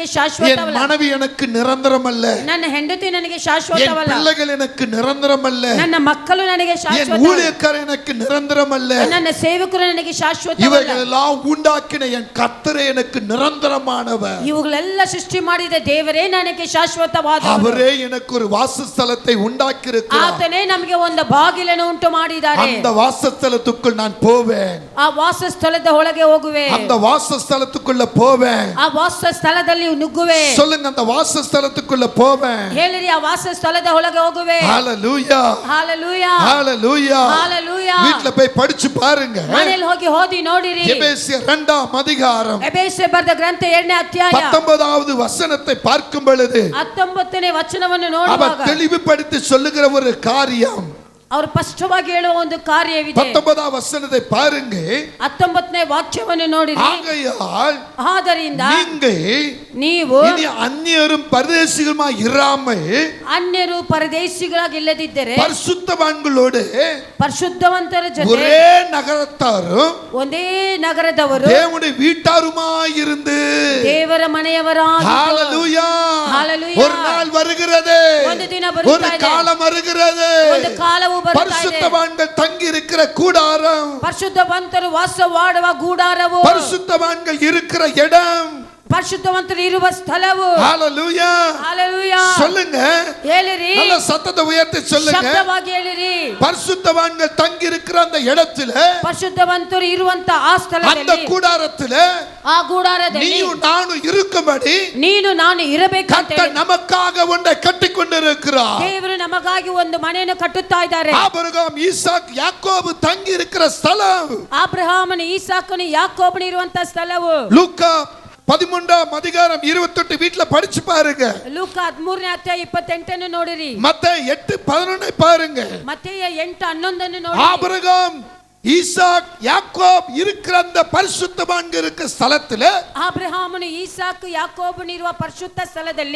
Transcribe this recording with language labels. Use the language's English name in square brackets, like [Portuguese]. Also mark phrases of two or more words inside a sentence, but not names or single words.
[Tamil] என் [Kannada] ಶಾಶ್ವತವಲ್ಲ. [Tamil] மனைவி எனக்கு நிரந்தரம் அல்ல. [Kannada] ನನ್ನ ಹೆಂಡತಿ ನನಗೆ [Tamil] என் [Kannada] ಶಾಶ್ವತವಲ್ಲ. [Tamil] பிள்ளைகள் எனக்கு நிரந்தரம் அல்ல. [Kannada] ನನ್ನ ಮಕ್ಕಳು ನನಗೆ [Tamil] என் [Kannada] ಶಾಶ್ವತ. [Tamil] ஊழியக்காரர் எனக்கு நிரந்தரம் அல்ல. [Kannada] ನನ್ನ ಸೇವಕರು ನನಗೆ ಶಾಶ್ವತವಲ್ಲ. [Tamil] இவைகள் எல்லாம் உண்டாக்கின என் கர்த்தரே எனக்கு நிரந்தரமானவர். [Kannada] ಇವುಗಳೆಲ್ಲ ಸೃಷ್ಟಿ ಮಾಡಿದ ದೇವರೇ ನನಗೆ ಶಾಶ್ವತವಾದವರು. [Tamil] அவரே எனக்கு ஒரு வாசஸ்தலத்தை உண்டாக்கி இருக்கிறார். [Kannada] ಆತನೇ ನಮಗೆ ಒಂದು ಬಾಗಿಲನ್ನು ಉಂಟು ಮಾಡಿದ್ದಾರೆ. [Tamil] அந்த வாசஸ்தலத்துக்குள் நான் போவேன். [Kannada] ಆ ವಾಸಸ್ಥಳದ ಒಳಗೆ ಹೋಗುವೆ. [Tamil] அந்த வாசஸ்தலத்துக்குள்ள போவேன். [Kannada] ಆ ವಾಸಸ್ಥಳದಲ್ಲಿ ನುಗ್ಗುವೆ. [Tamil] சொல்லுங்க, அந்த வாசஸ்தலத்துக்குள்ள போவேன். [Kannada] ಹೇಳಿರಿ, ಆ ವಾಸಸ್ಥಳದ ಒಳಗೆ ಹೋಗುವೆ. [Tamil] ஹalleluya, ஹalleluya, ஹalleluya. ஹalleluya. வீட்ல போய் படிச்சு பாருங்க. [Kannada] ಮನೆಯಲ್ಲಿ ಹೋಗಿ ಓದಿ ನೋಡಿರಿ. [Tamil] எபேசியர் 2ஆம் அதிகாரம் [Kannada] ಎಬೇಸೆ ಬರೆದ ಗ್ರಂಥ 2ನೇ ಅಧ್ಯಾಯ [Tamil] 19வது வசனத்தை பார்க்கும் பொழுது [Kannada] 19ನೇ ವಚನವನ್ನು [Tamil] அவர் [Kannada] ನೋಡುವಾಗ [Tamil] தெளிவுபடுத்தி சொல்லுகிற ஒரு காரியம், [Kannada] ಅವರು ಸ್ಪಷ್ಟವಾಗಿ ಹೇಳುವ ಒಂದು ಕಾರ್ಯವಿದೆ. [Tamil] 19வது வசனத்தை பாருங்க. [Kannada] 19ನೇ ವಾಕ್ಯವನ್ನು ನೋಡಿರಿ. [Tamil] ஆகையால் [Kannada] ಆದ್ದರಿಂದ ನೀವು [Tamil] இனி அந்நியரும் பரதேசிகளுமாய் இராமல் [Kannada] ಅನ್ಯರು ಪರದೇಶಿಗಳಾಗಿ ಇಲ್ಲದಿದ್ದರೆ [Tamil] பரிசுத்தவான்களோடு [Kannada] ಪರಿಶುದ್ಧವಂತರ ಜೊತೆ [Tamil] ஒரே நகரத்தாரும் [Kannada] ಒಂದೇ ನಗರದವರು [Tamil] தேவனுடைய வீட்டாருமாய் இருந்து [Kannada] ದೇವರ ಮನೆಯವರಾಗಿ [Tamil] ஹalleluya ஹalleluya ஒரு நாள் வருகிறது, [Kannada] ಒಂದು ದಿನ ಬರುತ್ತಾ [Tamil] ஒரு [Kannada] ಇದೆ, [Tamil] காலம் வருகிறது, [Kannada] ಒಂದು ಕಾಲವು ಬರುತ್ತಾ ಇದೆ. [Tamil] பரிசுத்தவான்கள் தங்கி இருக்கிற கூடாரம், [Kannada] ಪರಿಶುದ್ಧವಂತರು ವಾಸವಾಡುವ ಗೂಡಾರವು, [Tamil] பரிசுத்தவான்கள் இருக்கிற இடம், [Kannada] ಪರಿಶುದ್ಧವಂತರು ಇರುವ ಸ್ಥಳವು. [Tamil] ஹalleluya ஹalleluya சொல்லுங்க, [Kannada] ಹೇಳಿರಿ, [Tamil] நல்ல சத்தத்தை உயர்த்தி சொல்லுங்க. [Kannada] ಶಬ್ದವಾಗಿ ಹೇಳಿರಿ. [Tamil] பரிசுத்தவான்கள் தங்கி இருக்கிற அந்த இடத்துல, [Kannada] ಪರಿಶುದ್ಧವಂತರು ಇರುವಂತ ಆ [Tamil] அந்த [Kannada] ಸ್ಥಳದಲ್ಲಿ, [Tamil] கூடாரத்துல [Kannada] ಆ ಗೂಡಾರದಲ್ಲಿ [Tamil] நீயும் நானும் இருக்கும்படி [Kannada] ನೀನು ನಾನು ಇರಬೇಕಂತ [Tamil] கர்த்தர் நமக்காக ஒன்றை கட்டிக் கொண்டிருக்கிறார். [Kannada] ದೇವರು ನಮಗಾಗಿ ಒಂದು ಮನೆಯನ್ನು ಕಟ್ಟುತ್ತಾ ಇದ್ದಾರೆ. [Tamil] ஆபிரகாம், ஈசாக், யாக்கோபு தங்கி இருக்கிற ஸ்தலம், [Kannada] ಅಬ್ರಹಾಮನು, ಈಸಾಕನು, ಯಾಕೋಬನು ಇರುವಂತ ಸ್ಥಳವು. [Tamil] லூக்கா 13ஆம் அதிகாரம் 28 வீட்ல படிச்சு பாருங்க. [Kannada] ಲೂಕ 13ನೇ ಅಧ್ಯಾಯ 28 ನೋಡಿರಿ. [Tamil] மத்தேயு 8:11 பாருங்க. [Kannada] ಮತ್ತೆಯ 8:11 ನೋಡಿರಿ. [Tamil] ஆபிரகாம், ஈசாக், யாக்கோப் இருக்கிற அந்த பரிசுத்தவான்கள் இருக்கிற ஸ்தலத்துல [Kannada] ಅಬ್ರಹಾಮನು, ಈಸಾಕ್, ಯಾಕೋಬನು ಇರುವ ಪರಿಶುದ್ಧ ಸ್ಥಳದಲ್ಲಿ